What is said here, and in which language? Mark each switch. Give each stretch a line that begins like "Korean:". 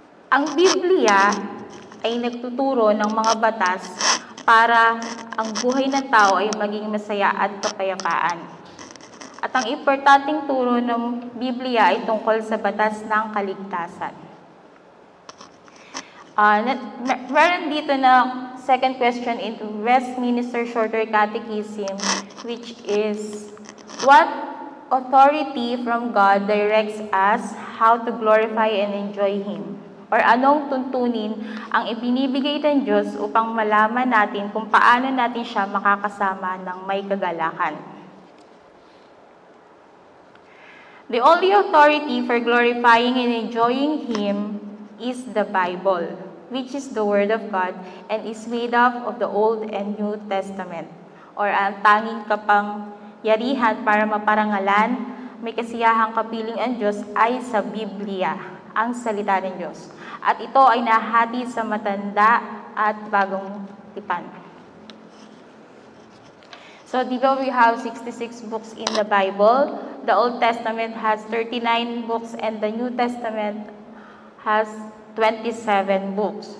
Filipino: Ang Biblia ay nagtuturo ng mga batas para ang buhay ng tao ay maging masaya at kapayapaan. At ang importanteng turo ng Biblia ay tungkol sa batas ng kaligtasan. Meron dito na
English: second question in Westminster Shorter Catechism, which is, what authority from God directs us how to glorify and enjoy Him?
Filipino: Or anong tuntunin ang ibinibigay ng Diyos upang malaman natin kung paano natin siya makakasama ng may kagalakan?
English: The only authority for glorifying and enjoying Him is the Bible, which is the Word of God and is made up of the Old and New Testament, or
Filipino: ang tanging kapangyarihan para maparangalan, may kasiyahang kapiling ang Diyos ay sa Biblia, ang salita ng Diyos. At ito ay nahati sa matanda at bagong tipan.
English: So, di ba we have 66 books in the Bible? The Old Testament has 39 books and the New Testament has 27 books.